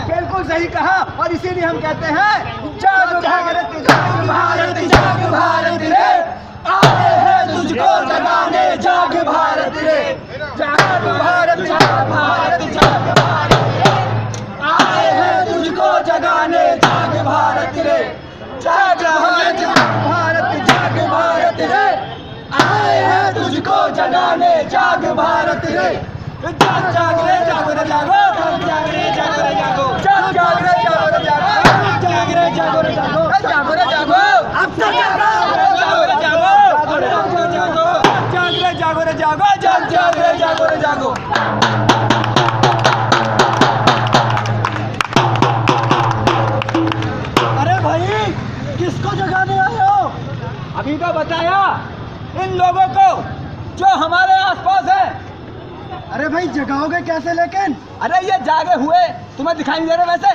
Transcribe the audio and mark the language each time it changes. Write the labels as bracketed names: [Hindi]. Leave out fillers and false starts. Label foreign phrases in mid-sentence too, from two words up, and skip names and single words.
[Hindi] बिल्कुल सही कहा, और इसीलिए हम कहते हैं जाग भारत, जाग भारत, जाग भारत रे, आए हैं तुझको जगाने, जाग भारत रे, जाग भारत, जाग भारत, जाग भारत रे, आए हैं तुझको जगाने, जाग भारत रे, जाग भारत, जाग भारत, जाग भारत रे, आए हैं तुझको जगाने, जाग भारत रे, जाग जाग रे जागो रे जागो, जाग रे जागो रे जागो, जाग जाग रे जागो रे जागो, जाग रे जागो रे जागो, जागो रे जागो, अब तक जागो रे जागो, जागो रे जागो, जाग रे जागो रे जागो, जाग जाग रे जागो रे जागो। अरे भाई किसको जगाने आए हो? अभी तो बताया इन लोगों को जो हमारे आसपास है। अरे भाई जगाओगे कैसे लेकिन? अरे ये जागे हुए तुम्हें दिखाई नहीं दे रहे वैसे?